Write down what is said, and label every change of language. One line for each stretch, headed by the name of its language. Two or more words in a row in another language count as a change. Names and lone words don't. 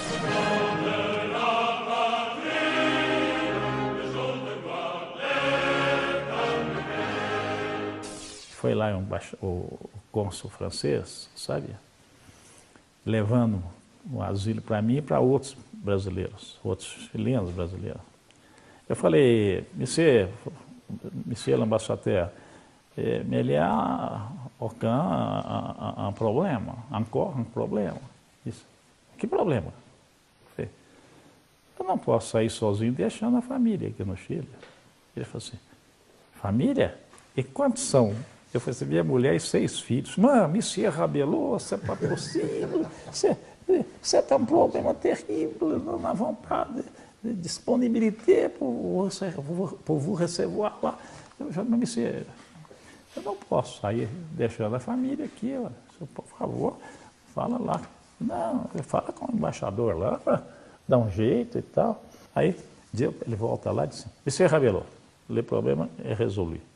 Portuguese: Foi lá o cônsul francês, sabe? Levando um asilo para mim e para outros brasileiros, outros chilenos brasileiros. Eu falei,
French: monsieur l'ambassadeur, mais il y a aucun problema, encore un problema.
Portuguese: Disse, que problema? Eu não posso sair sozinho deixando a família aqui no Chile. Ele falou assim, família? E quantos são? Eu falei assim, minha mulher e 6 filhos. Não,
French: monsieur Rabelot, c'est pas possível, c'est un
Portuguese: problema terrível,
French: nous n'avons pas de disponibilité pour vous recevoir lá.
Portuguese: Eu falei, monsieur, eu não posso sair deixando a família aqui, por favor, fala lá. Não, fala com o embaixador lá, para dar um jeito e tal. Aí ele volta lá e diz, monsieur Rabelot, o problema é resolvido.